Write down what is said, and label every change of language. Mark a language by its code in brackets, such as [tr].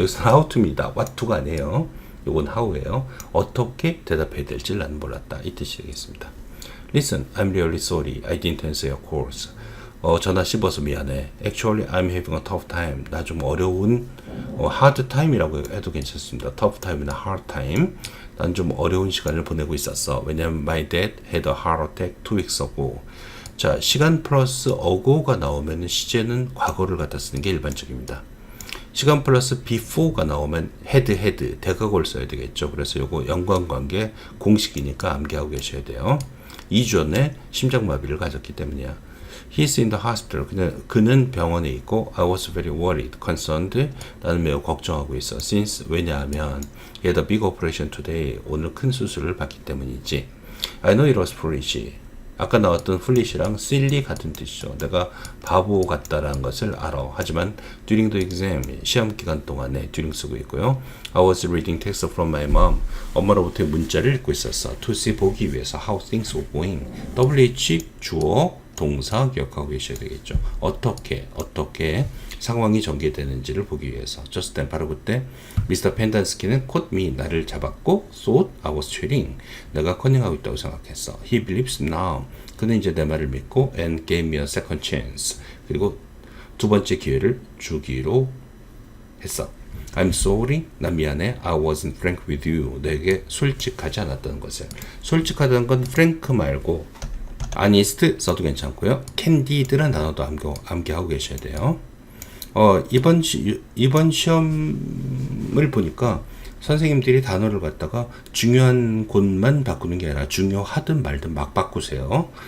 [ko] 여기서 how to입니다. what to가 아니에요. 이건 how예요. 어떻게 대답해야 될지 나는 몰랐다. 이 뜻이 되겠습니다. [en] Listen, I'm really sorry. I didn't answer your calls. [ko] 전화 씹어서 미안해. [en] Actually, I'm having a tough time. [ko] 나 좀 어려운 [en] hard time [ko] 이라고 해도 괜찮습니다. [en] tough time이나 hard time. [ko] 난 좀 어려운 시간을 보내고 있었어. 왜냐면 [en] my dad had a heart attack 2 weeks ago. [ko] 자, 시간 플러스 ago가 나오면 시제는 과거를 갖다 쓰는 게 일반적입니다. 시간 플러스 before가 나오면 had 대과거를 써야 되겠죠. 그래서 요거 연관관계 공식이니까 암기하고 계셔야 돼요. 2주 전에 심장마비를 가졌기 때문이야. [en] He's in the hospital. [ko] 그는 병원에 있고 [en] I was very worried, concerned. [ko] 나는 매우 걱정하고 있어. [en] Since [ko] 왜냐하면 [en] he had a big operation today. [ko] 오늘 큰 수술을 받기 때문이지. [en] I know it was foolish. [ko] 아까 나왔던 foolish랑 silly 같은 뜻이죠. 내가 바보 같다라는 것을 알아. 하지만 [en] during the exam, [ko] 시험 기간 동안에 during 쓰고 있고요. [en] I was reading text from my mom. [ko] 엄마로부터 문자를 읽고 있었어. [en] To see [ko] 보기 위해서 [en] how things were going. [ko] WH 주어 동사 기억하고 계셔야 되겠죠. 어떻게 상황이 전개되는지를 보기 위해서. [en] Just then [ko] 바로 그때 미스터 펜단스키는 [en] caught me [ko] 나를 잡았고 [en] thought I was cheating [ko] 내가 커닝하고 있다고 생각했어. [en] He believes now [ko] 그는 이제 내 말을 믿고 [en] and gave me a second chance [ko] 그리고 두 번째 기회를 주기로 했어. [en] I'm sorry [ko] 난 미안해. [en] I wasn't frank with you [ko] 내게 솔직하지 않았다는 것을. 솔직하다는 건 frank 말고 honest 써도 괜찮고요. candid라는 단어도 암기하고 계셔야 돼요. 이번 시험을 보니까 선생님들이 단어를 갖다가 중요한 곳만 바꾸는 게 아니라 중요하든 말든 막 바꾸세요.